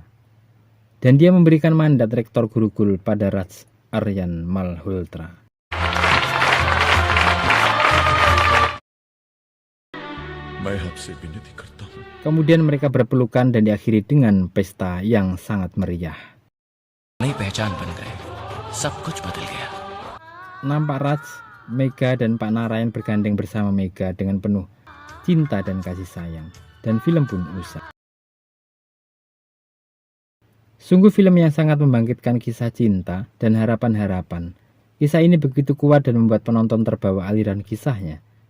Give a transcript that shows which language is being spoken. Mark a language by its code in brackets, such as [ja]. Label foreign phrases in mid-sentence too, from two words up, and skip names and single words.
[id] Dan dia memberikan mandat rektor Gurukul pada Raj Aryan Malhotra. Kemudian mereka berpelukan dan diakhiri dengan pesta yang sangat meriah. [hi] नई पहचान बन गए सब कुछ बदल गया. [id] Nampak Raj Mega dan Pak Narayan bergandeng bersama Mega dengan penuh cinta dan kasih sayang, dan film pun usai. Sungguh film yang sangat membangkitkan kisah cinta dan harapan-harapan. Kisah ini begitu kuat dan membuat penonton terbawa aliran kisahnya.